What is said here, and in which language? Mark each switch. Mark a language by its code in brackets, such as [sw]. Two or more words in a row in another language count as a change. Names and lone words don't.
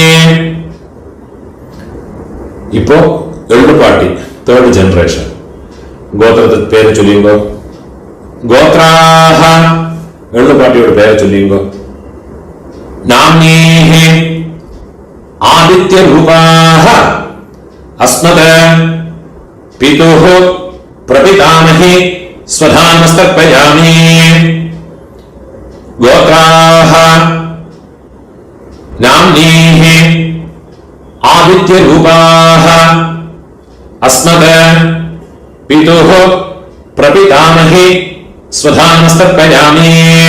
[ml] ഇപ്പോ എള്ളുപാട്ടി 3rd ജനറേഷൻ. ഗോത്രത്തെ പേര് ചൊല്ലിയുമ്പോ. ഗോത്രാഹ എള്ളുപാട്ടിയോട് പേര് ചൊല്ലിയുമ്പോ. [sa] നാമ്നീഹി आदित्यरूपाः अस्मत् पितुः प्रपितामही स्वधानमस्तर्पयामि। गोत्राः नाम्नीः आदित्यरूपाः अस्मत् पितुः प्रपितामही स्वधानमस्तर्पयामि।